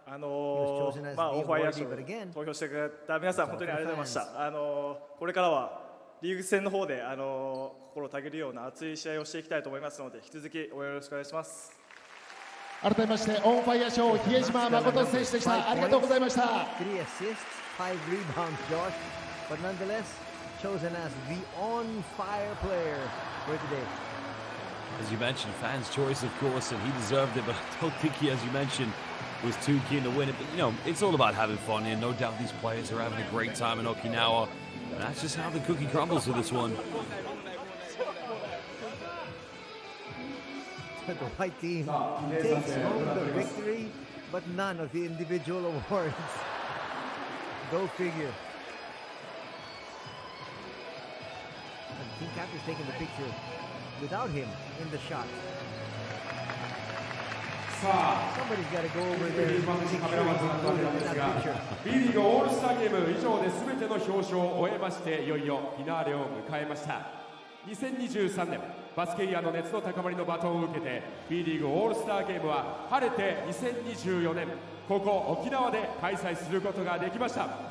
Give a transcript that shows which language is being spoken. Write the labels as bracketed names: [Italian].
[Japanese] オンファイヤー賞投票してくれた皆さん本当にありがとうございました。これからはリーグ戦の方で心をたげるような熱い試合をしていきたいと思いますので、引き続き応援よろしくお願いします。改めましてオンファイヤー賞比江島誠選手でした。ありがとうございました。 [English] 3 assists, 5 rebounds, Josh, but nonetheless chosen as the on-fire player for today. As you mentioned, fans' choice, of course, and he deserved it, but I don't think he, as you mentioned, was too keen to win it. But, you know, it's all about having fun, and no doubt these players are having a great time in Okinawa. And that's just how the cookie crumbles with this one. The white team takes home the victory, but none of the individual awards. Go figure. And the team captain's taking the picture without him in the shot. Somebody's got to go over there and make sure he's included in that picture. [Japanese] B リーグオールスターゲーム以上で全ての表彰を終えまして、いよいよフィナーレを迎えました。 2023年バスケイヤーの熱の高まりのバトンを受けて B リーグオールスターゲームは晴れて2024年ここ沖縄で開催することができました。